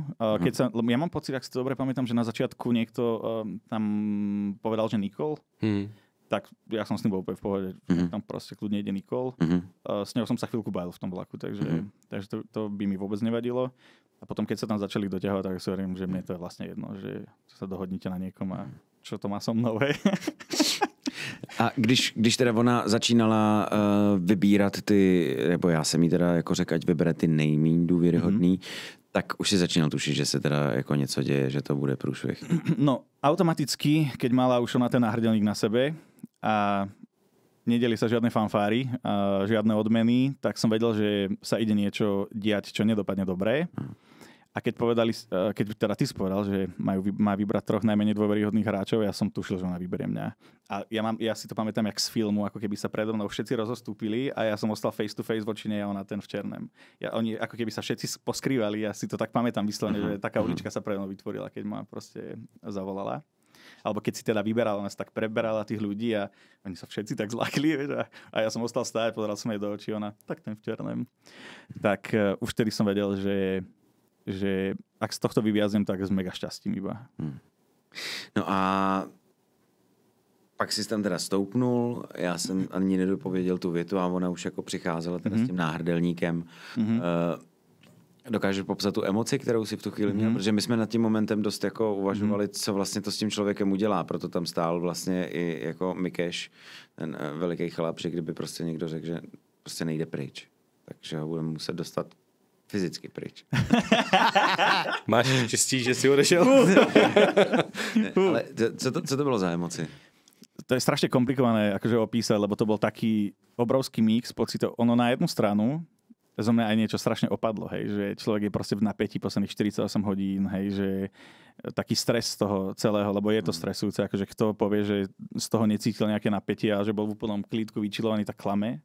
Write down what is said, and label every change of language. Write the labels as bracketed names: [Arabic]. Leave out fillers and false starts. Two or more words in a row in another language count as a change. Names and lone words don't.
[Slovak] Ja mám pocit, ak si to dobre pamätám, že na začiatku niekto tam povedal, že Nikol. Tak ja som s tým bol úplne v pohode. Tam proste kľudne ide Nikol. S ňou som sa chvíľku bál v tom vlaku, takže to by mi vôbec nevadilo. A potom, keď sa tam začali doťahovať, tak si hovorím, že mne to je vlastne jedno, že sa dohodnite na niekom a čo to má so mnou. [Czech] A když teda ona začínala vybírat ty, nebo já jsem jí teda jako řekl, ať vybere ty nejméně důvěryhodný, tak už si začínal tušiť, že sa teda jako něco děje, že to bude průšvih. [Slovak] No, automaticky, keď mala už ona ten náhrdelník na sebe a nedeli sa žiadne fanfáry, žiadne odmeny, tak som vedel, že sa ide niečo diať, čo nedopadne dobre. A keď teda ty si povedal, že má vybrať 3 najmenej dôveryhodných hráčov, ja som tušil, že ona vyberie mňa. A ja si to pamätám jak z filmu, ako keby sa predo mnou všetci rozostúpili a ja som ostal [English] face to face [Slovak] voči nej a ona ten [Czech] v černem. [Slovak] Oni ako keby sa všetci poskrývali, ja si to tak pamätám vyslovene, že taká ulička sa predo mnou vytvorila, keď ma proste zavolala. Alebo keď si teda vyberala, ona sa tak preberala tých ľudí a oni sa všetci tak zlakli, vieš, a ja som ostal stáť, pozeral som jej do očí, ona tak ten [Czech] v černem. [Slovak] Tak už vtedy som vedel, že ak z tohto vyviaznem, tak s mega šťastím iba. [Czech] No a pak si tam teda stoupnul, já jsem ani nedopověděl tu větu a ona už jako přicházela teda s tím náhrdelníkem. Dokážeš popsat tu emoci, kterou si v tu chvíli měl? Protože my jsme nad tím momentem dost jako uvažovali, co vlastně to s tím člověkem udělá. Proto tam stál vlastně i jako Mikeš, ten veliký chlap, že kdyby prostě někdo řekl, že prostě nejde pryč, takže ho budeme muset dostat fyzicky pryč. Máš štěstí, že si odešel? Ale co to bylo za emoci? [Slovak] To je strašne komplikované akože opísať, lebo to bol taký obrovský mix pocitov. Ono na jednu stranu zo mňa aj niečo strašne opadlo, hej, že človek je proste v napätí posledných 48 hodín, hej, že taký stres z toho celého, lebo je to stresujúce, akože kto povie, že z toho necítil nejaké napätie a že bol v úplnom klídku vyčilovaný, tak klame.